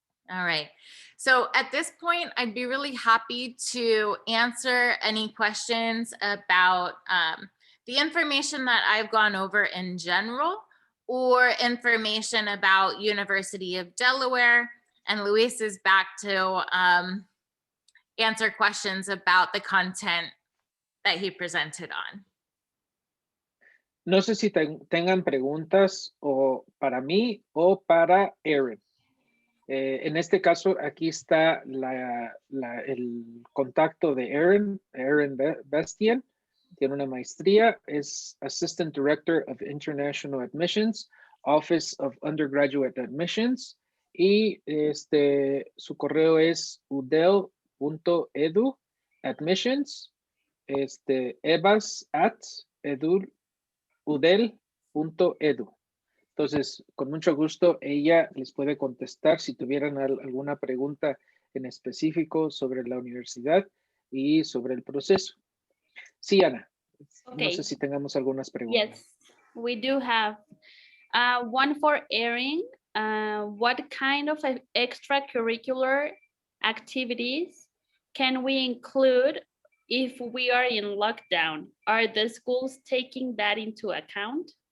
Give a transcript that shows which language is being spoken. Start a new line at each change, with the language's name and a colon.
English: All right, so at this point, I'd be really happy to answer any questions about the information that I've gone over in general, or information about University of Delaware. And Luis is back to answer questions about the content that he presented on.
Spanish: No sé si tengan preguntas o para mí o para Erin. En este caso, aquí está el contacto de Erin Bastian. Tiene una maestría, es
English: Assistant Director of International Admissions, Office of Undergraduate Admissions,
Spanish: y su correo es udel.edu admissions, evas@udel.edu. Entonces, con mucho gusto, ella les puede contestar si tuvieran alguna pregunta en específico sobre la universidad y sobre el proceso. Sí, Ana.
English: Okay.
Spanish: No sé si tengamos algunas preguntas.
English: Yes, we do have one for Erin. What kind of extracurricular activities can we include if we are in lockdown? Are the schools taking that into account?